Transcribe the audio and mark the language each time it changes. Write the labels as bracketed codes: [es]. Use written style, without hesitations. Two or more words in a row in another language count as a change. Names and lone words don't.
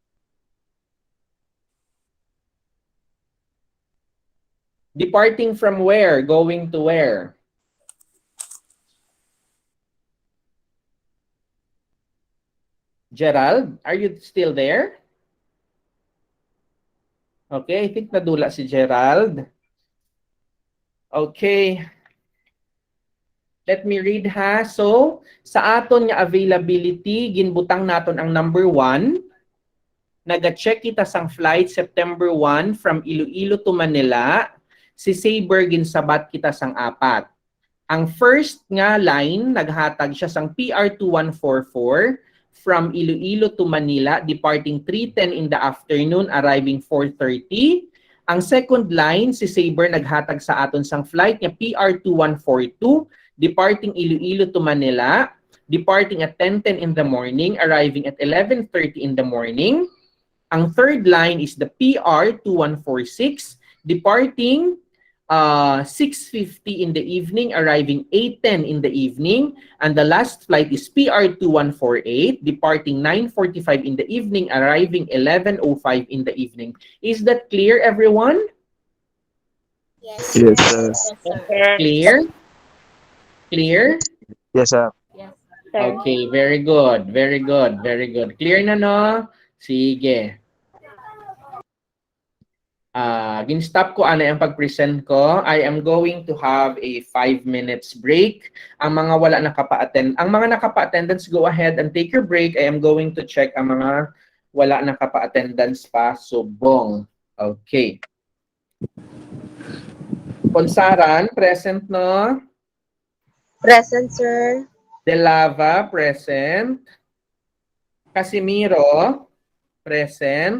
[en] Departing from where? Going to where? Gerald, are you still there? Okay, I think [hil] nadula si [en] Gerald. Okay. Let me read ha. [hil] So, sa aton nga availability, ginbutang naton ang number 1. Naga-check kita sang flight September 1 from Iloilo to Manila. Si Saber ginsabat kita sang 4. Ang first nga line, naghatag siya sang PR 2144 from Iloilo to Manila, [en] departing 3:10 in the afternoon, arriving 4:30. [hil] Ang second line, si Saber naghatag sa aton sang flight niya PR 2142, [en] departing Iloilo to Manila, departing at 10:10 in the morning, arriving at 11:30 in the morning. Ang third line is the PR 2146, departing 6:50 in the evening, arriving 8:10 in the evening. And the last flight is PR 2148, departing 9:45 in the evening, arriving 11:05 in the evening. Is that clear, everyone? Yes. Yes, sir. Clear? Clear? Yes, sir. Sir. Okay, very good. Very good. Very good. Clear na, no? [hil] Sige. Gin-stop ko ano yung pag-present ko. [en] I am going to have a 5 minutes break. [hil] Ang mga wala nakapa-attend, ang mga nakapa-attendance, [en] go ahead and take your break. I am going to check [hil] ang mga wala nakapa-attendance pa. Subong. [en] Okay. Ponsaran, present no? Present, sir. De Lava, present. Casimiro, present.